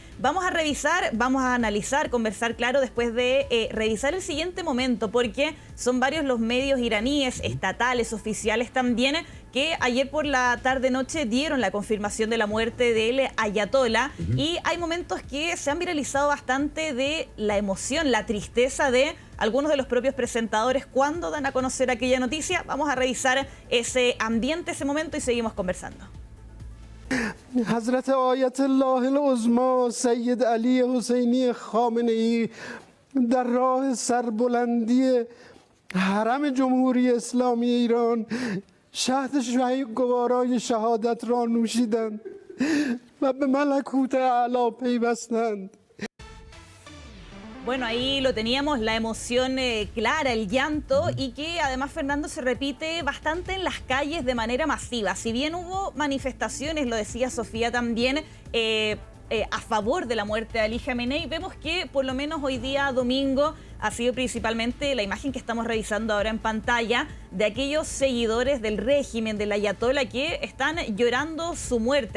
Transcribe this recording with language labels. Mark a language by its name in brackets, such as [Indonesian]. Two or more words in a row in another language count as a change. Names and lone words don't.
[Spanish] Vamos a revisar, vamos a analizar, conversar, claro, después de revisar el siguiente momento, porque son varios los medios iraníes, estatales, oficiales también, que ayer por la tarde-noche dieron la confirmación de la muerte del ayatolá. Y hay momentos que se han viralizado bastante de la emoción, la tristeza de algunos de los propios presentadores cuando dan a conocer aquella noticia. Vamos a revisar ese ambiente, ese momento, y seguimos conversando. [Persian] حضرت آیت الله العظما سید علی حسینی خامنه‌ای در راه سربلندی حرم جمهوری اسلامی ایران شهد گوارای شهادت را نوشیدند و به ملکوت اعلی پیوستند. [Spanish] Bueno, ahí lo teníamos, la emoción clara, el llanto, y que además, Fernando, se repite bastante en las calles de manera masiva. Si bien hubo manifestaciones, lo decía Sofía también, a favor de la muerte de Ali Khamenei, vemos que por lo menos hoy día, domingo, ha sido principalmente la imagen que estamos revisando ahora en pantalla de aquellos seguidores del régimen del ayatolá que están llorando su muerte.